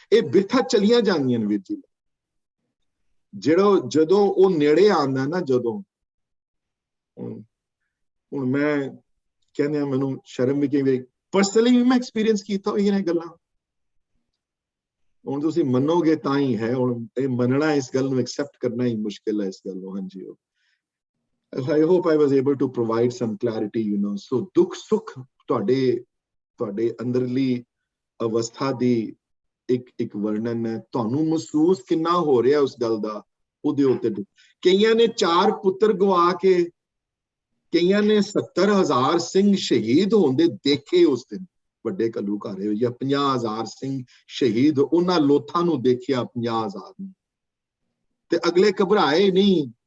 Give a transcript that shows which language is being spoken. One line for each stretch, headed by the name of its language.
Punjabi: ਇਹ ਬਿਰਥਾ ਚਲੀਆਂ ਜਾਂਦੀਆਂ ਨੇ ਵੀਰ ਜੀ, ਜਦੋਂ ਉਹ ਨੇੜੇ ਆਉਂਦਾ ਨਾ, ਜਦੋਂ ਹੁਣ ਮੈਂ ਕਹਿੰਦੇ ਆ, ਮੈਨੂੰ ਸ਼ਰਮ ਵੀ ਕਈ ਵਾਰੀ ਪਰਸਨਲੀ ਮੈਂ ਐਕਸਪੀਰੀਅੰਸ ਕੀਤਾ ਹੋਈਆਂ ਇਹ ਗੱਲਾਂ। ਹੁਣ ਤੁਸੀਂ ਮੰਨੋਗੇ ਤਾਂ ਹੀ ਹੈ, ਹੁਣ ਇਹ ਮੰਨਣਾ, ਇਸ ਗੱਲ ਨੂੰ ਐਕਸੈਪਟ ਕਰਨਾ ਹੀ ਮੁਸ਼ਕਿਲ ਹੈ ਇਸ ਗੱਲ ਨੂੰ।
English: ਹਾਂਜੀ I hope I was able to provide some clarity, you know.
Punjabi: So ਦੁੱਖ ਸੁੱਖ ਤੁਹਾਡੇ ਅੰਦਰਲੀ ਅਵਸਥਾ ਦੀ ਇੱਕ ਵਰਣਨ ਹੈ। ਤੁਹਾਨੂੰ ਮਹਿਸੂਸ ਕਿੰਨਾ ਹੋ ਰਿਹਾ ਉਸ ਗੱਲ ਦਾ, ਉਹਦੇ ਉੱਤੇ। ਕਈਆਂ ਨੇ 4 ਪੁੱਤਰ ਗਵਾ ਕੇ, ਕਈਆਂ ਨੇ 70,000 ਸਿੰਘ ਸ਼ਹੀਦ ਹੁੰਦੇ ਦੇਖੇ ਉਸ ਦਿਨ, ਵੱਡੇ ਘੱਲੂਘਾਰੇ, ਜਾਂ 50,000 ਸਿੰਘ ਸ਼ਹੀਦ, ਉਹਨਾਂ ਲੋਥਾਂ ਨੂੰ ਦੇਖਿਆ 50,000 ਨੂੰ, ਤੇ ਅਗਲੇ ਘਬਰਾਏ ਨਹੀਂ।